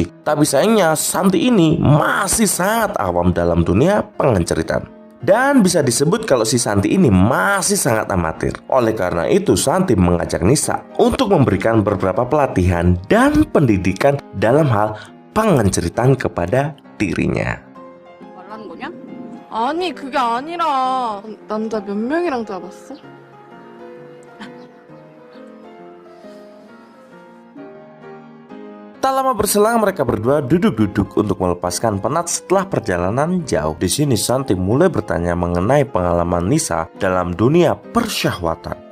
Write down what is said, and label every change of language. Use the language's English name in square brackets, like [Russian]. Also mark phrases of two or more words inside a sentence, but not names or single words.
[Indonesian] Tapi sayangnya Santi ini masih sangat awam dalam dunia pengenceritaan. Dan bisa disebut kalau si Santi ini masih sangat amatir. Oleh karena itu Santi mengajak Nisa untuk memberikan beberapa pelatihan dan pendidikan dalam hal pengenceritaan kepada dirinya. [Korean] 말하는 거냐? 아니 그게 아니라 남자 몇 명이랑 다 봤어? [Indonesian] Tak lama berselang mereka berdua duduk-duduk untuk melepaskan penat setelah perjalanan jauh. Di sini Santi mulai bertanya mengenai pengalaman Nisa dalam dunia persyahwatan.